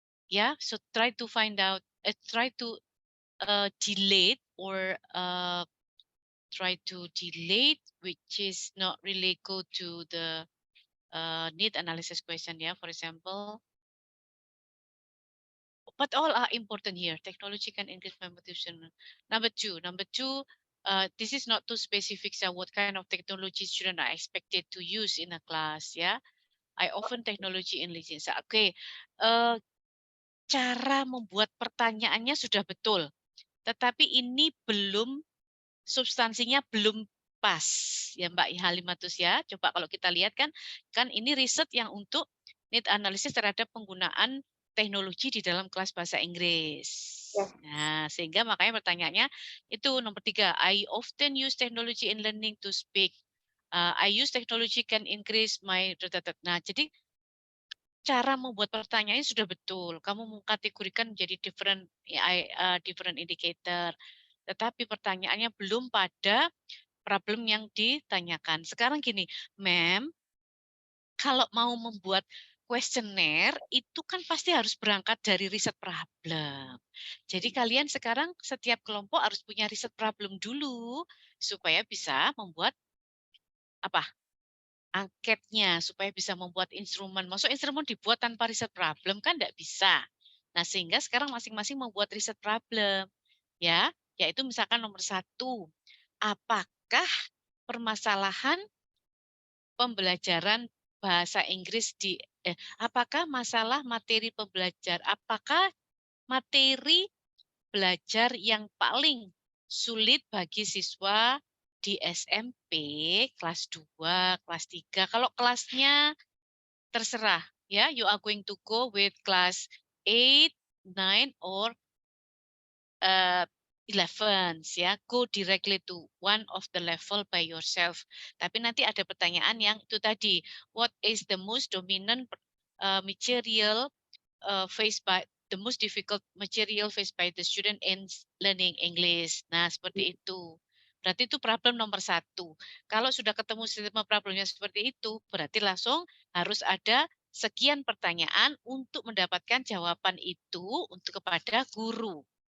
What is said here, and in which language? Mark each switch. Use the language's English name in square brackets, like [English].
[English] Yeah, so try to find out, try to delete or try to delete, which is not really go to the need analysis question, yeah, for example. But all are important here. Technology can increase motivation. Number two, this is not too specific. So what kind of technology students are expected to use in a class? Yeah, I often technology in lessons. [Indonesian] Okay, cara membuat pertanyaannya sudah betul, tetapi ini belum substansinya belum pas ya Mbak Halimatus ya. Coba kalau kita lihat kan ini riset yang untuk need analisis terhadap penggunaan teknologi di dalam kelas bahasa Inggris. Nah, sehingga makanya pertanyaannya itu nomor 3. [English] I often use technology in learning to speak. I use technology can increase my. [Indonesian] Nah, jadi cara membuat pertanyaannya sudah betul. Kamu mengkategorikan menjadi [English] different indicator. [Indonesian] Tetapi pertanyaannya belum pada problem yang ditanyakan. Sekarang gini, Mem, kalau mau membuat kuesioner itu kan pasti harus berangkat dari riset problem. Jadi kalian sekarang setiap kelompok harus punya riset problem dulu supaya bisa membuat apa? Angketnya, supaya bisa membuat instrumen. Maksud instrumen dibuat tanpa riset problem kan tidak bisa. Nah, sehingga sekarang masing-masing membuat riset problem. Ya, yaitu misalkan nomor 1, apakah permasalahan pembelajaran bahasa Inggris apakah masalah materi apakah materi belajar yang paling sulit bagi siswa di SMP kelas 2, kelas 3. Kalau kelasnya terserah ya, [English] you are going to go with class 8, 9 or 11 ya, go directly to one of the level by yourself. [Indonesian] Tapi nanti ada pertanyaan yang itu tadi, [English] what is the most dominant material faced by the most difficult material faced by the student in learning English. [Indonesian] Nah, seperti itu. Berarti itu problem nomor 1. Kalau sudah ketemu sistem problemnya seperti itu, berarti langsung harus ada sekian pertanyaan untuk mendapatkan jawaban itu untuk kepada guru.